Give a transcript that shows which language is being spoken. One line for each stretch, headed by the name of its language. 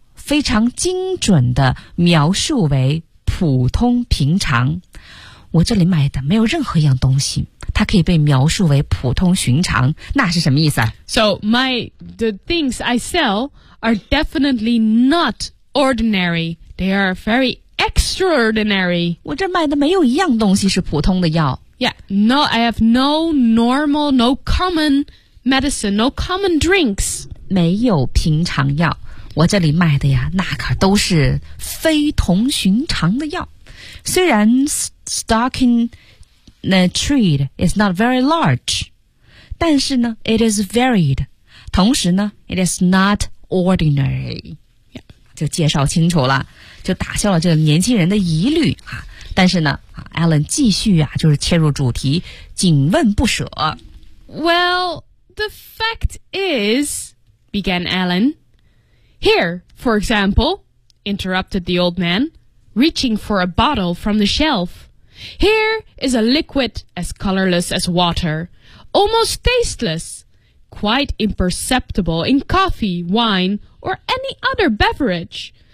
Chinese: 非常精准的描述为普通平常。我这里买的没有任何一样东西，它可以被描述为普通寻常，那是什么意思啊
English: ？So the things I sell are definitely not ordinary. They are very extraordinary.
Chinese: 我这卖的没有一样东西是普通的药。
English: Yeah, no, I have no normal, no common medicine, no common drinks.
Chinese: 没有平常药。我这里卖的呀，那可都是非同寻常的药。虽然
English: stocking the tree is not very large,
Chinese: 但是呢
English: it is varied.
Chinese: 同时呢
English: it is not ordinary.、 Yeah.
Chinese: 就介绍清楚了，就打消了这个年轻人的疑虑啊。但是呢 Alan 继续啊，就是切入主题，紧问不舍。
English: Well, the fact is, began Alan, here, for example, interrupted the old man, reaching for a bottle from the shelf. Here is a liquid as colorless as water, almost tasteless, quite imperceptible in coffee, wine, or any other beverage.